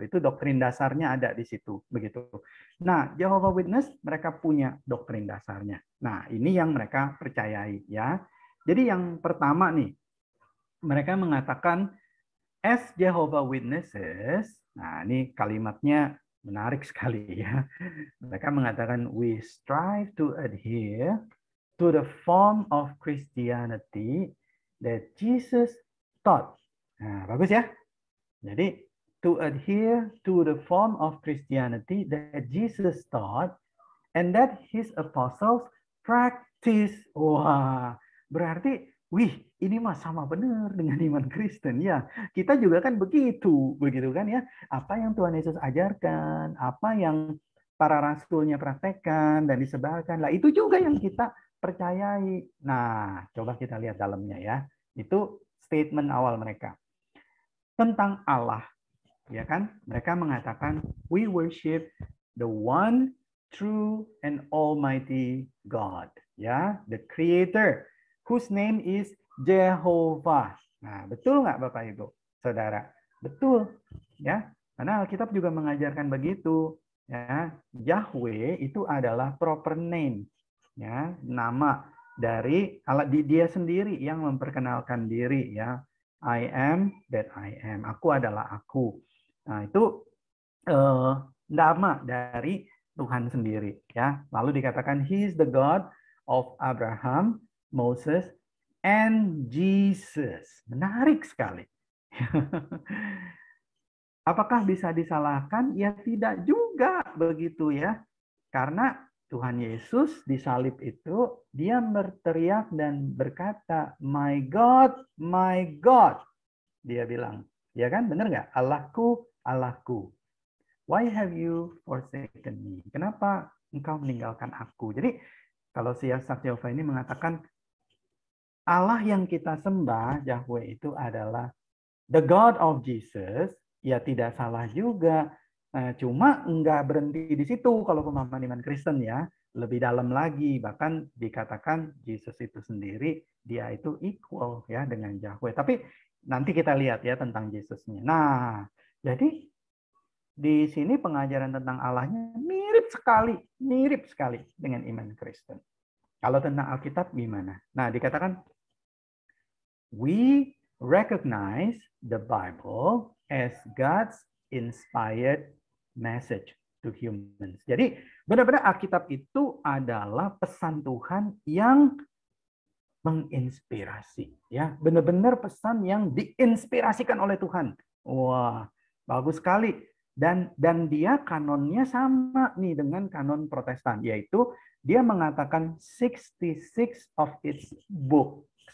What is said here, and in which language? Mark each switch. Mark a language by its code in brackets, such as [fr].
[id] Itu doktrin dasarnya ada di situ begitu. Nah, Jehovah Witness mereka punya doktrin dasarnya. Nah, ini yang mereka percayai ya. Jadi yang pertama nih, mereka mengatakan as Jehovah Witnesses. Nah, ini kalimatnya menarik sekali ya. Mereka mengatakan [en] we strive to adhere to the form of Christianity that Jesus taught. [id] Nah, bagus ya. [en] Jadi to adhere to the form of Christianity that Jesus taught and that his apostles practice. [id] Wah, berarti ini mah sama benar dengan iman Kristen ya. Kita juga kan begitu kan ya. Apa yang Tuhan Yesus ajarkan, apa yang para rasulnya praktekkan dan disebarkan, lah itu juga yang kita percayai. Nah, coba kita lihat dalamnya ya. Itu statement awal mereka tentang Allah, ya kan? Mereka mengatakan [en] we worship the one true and almighty God, ya, the creator whose name is Jehovah. [id] Nah, betul nggak Bapak Ibu, Saudara? Betul, ya. Karena Alkitab juga mengajarkan begitu, ya. Yahweh itu adalah proper name, ya, nama dari Allah, dia sendiri yang memperkenalkan diri, ya. [en] I am that I am. [id] Aku adalah aku. Nah, itu nama dari Tuhan sendiri, ya. Lalu dikatakan [en] he is the God of Abraham, Moses, and Jesus. [id] Menarik sekali. Apakah bisa disalahkan? Ya tidak juga begitu ya. Karena Tuhan Yesus disalib itu, dia berteriak dan berkata, [en] my God, my God. [id] Dia bilang, ya kan? Benar nggak? Allahku, Allahku. [en] Why have you forsaken me? [id] Kenapa engkau meninggalkan aku? Jadi kalau si Saksi Yehova ini mengatakan Allah yang kita sembah, Yahweh itu adalah [en] the God of Jesus, [id] ya tidak salah juga. Cuma enggak berhenti di situ kalau pemahaman iman Kristen ya. Lebih dalam lagi, bahkan dikatakan Yesus itu sendiri, dia itu equal ya dengan Yahweh. Tapi nanti kita lihat ya tentang Yesusnya. Nah, jadi di sini pengajaran tentang Allahnya mirip sekali dengan iman Kristen. Kalau tentang Alkitab gimana? Nah, dikatakan [en] we recognize the Bible as God's inspired message to humans. [id] Jadi benar-benar Alkitab itu adalah pesan Tuhan yang menginspirasi, ya, benar-benar pesan yang diinspirasikan oleh Tuhan. Wah, bagus sekali. Dan dia kanonnya sama nih dengan kanon Protestan, yaitu dia mengatakan [en] 66 of its books.